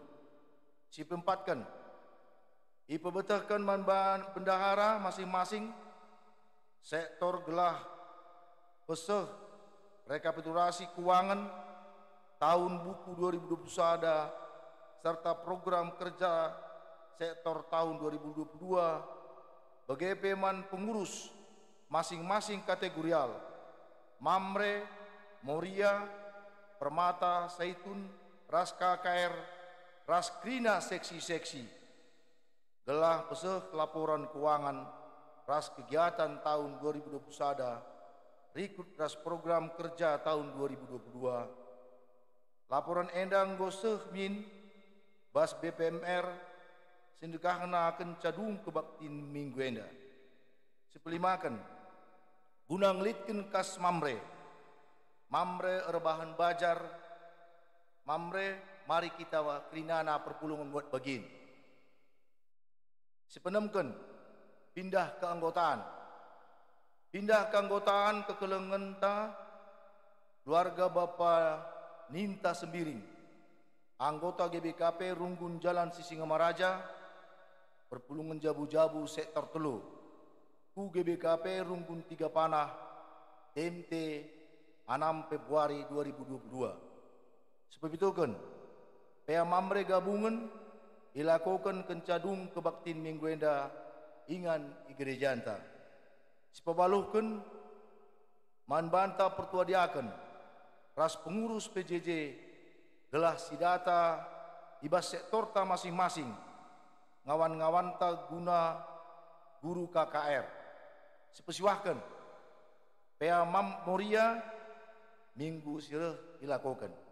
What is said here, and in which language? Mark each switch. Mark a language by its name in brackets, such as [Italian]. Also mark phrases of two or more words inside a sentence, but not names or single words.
[Batak Karo] Sipempatkan ipebetahkan man bendahara masing-masing sektor gelah peseh [Indonesian] rekapitulasi keuangan tahun [Batak Karo] buku 2021 [Indonesian] serta program kerja sektor tahun 2022 [Batak Karo] bagi peman pengurus masing-masing kategorial Mamre, Moria, Permata, Zaitun, Ras KKR, Ras Krina seksi-seksi gelah peseh laporan keuangan ras kegiatan tahun 2021 rikut ras program kerja tahun 2022. Laporan endang goseh min bas BPMR sindekahna kencadung kebaktin minggu enda. Sepelimakan guna ngelitkeun kas Mamre. Mamre rebahan bajar. Mamre mari kita wa krinana perpulungan buat bagin. Sepenemkeun pindah keanggotaan. Pindah keanggotaan kekelengan ta keluarga Bapa Ninta Sembiring anggota GBKP Runggun Jalan Sisingamaraja perpulungan jabu-jabu sektor telu ku GBKP Runggun Tiga Panah TMT 6 Februari 2022. Sebab itu kan pea Mamre gabungan dilakukan kencadung kebaktin minggu enda ingan gereja anta. Sipabaluhkeun man banta pertua diaken ras pengurus PJJ gelah sidata ibas sektor ta masing-masing ngawan-ngawan ta guna guru KKR sipesiwahkeun pea Mam Moria minggu sireuh dilakukan.